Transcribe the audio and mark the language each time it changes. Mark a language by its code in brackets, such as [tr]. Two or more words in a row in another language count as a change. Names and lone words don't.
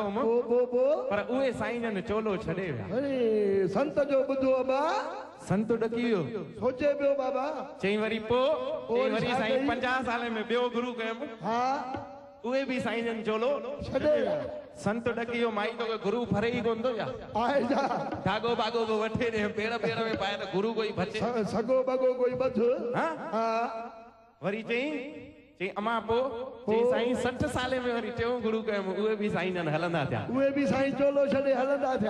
[sd] बो पर उहे साईं जन चोलो छॾे विया। अरे संत जो ॿुधो बा संत ॾकी वियो सोचे पियो बाबा चई वरी चई वरी साईं 50 साले में ॿियो गुरु कयमि हा उहे बि साईं जन चोलो छॾे विया संत ॾकी वियो माई तो गुरु फरे ई कोन थो या आहे जा धागो बागो को वठे ॾे पेड़ में पाए त गुरु कोई बचे सगो बगो कोई ॿध हाँ हा वरी चई अमा चई साईं 60 साले में वरी टियों गुरु कयमि उहे बि साईं जन हलंदा थिया उहे बि साईं चोलो छॾे हलंदा थिया